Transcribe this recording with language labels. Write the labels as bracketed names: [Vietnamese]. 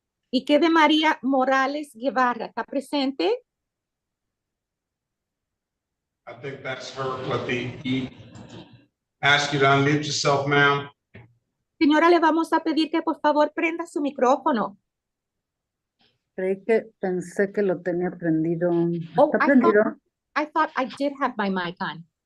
[Spanish] ¿Y qué de María Morales Guevara? ¿Está presente? [English] I think that's her, but he ask you to unmute yourself, ma'am. [Spanish] Señora, le vamos a pedir que por favor prenda su micrófono. Creí que pensé que lo tenía prendido. Oh, ¿Está prendido? [English] I thought I did have my mic on.